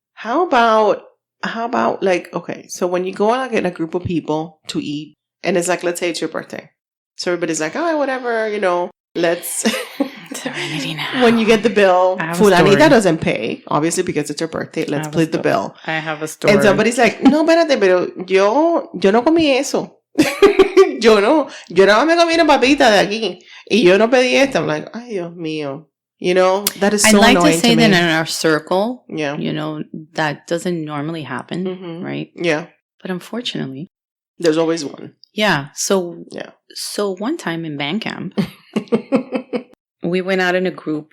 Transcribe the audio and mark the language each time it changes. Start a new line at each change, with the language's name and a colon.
English: How about like, okay, so when you go out in a group of people to eat and it's like, let's say it's your birthday. So everybody's like, oh, whatever, let's Serenity now. When you get the bill, Fulanita doesn't pay, obviously because it's her birthday. Let's split the bill. I have a story. And somebody's like,
Spanish: no, espérate, pero yo no comí eso. Yo nada más me comí una papita de aquí y yo no pedí esta.
English: I'm like,
Spanish: ay, Dios mío.
English: That is so annoying to me. I'd like to say that in our circle, that doesn't normally happen, right? Yeah. But unfortunately, there's always one. Yeah. So one time in band camp, we went out in a group.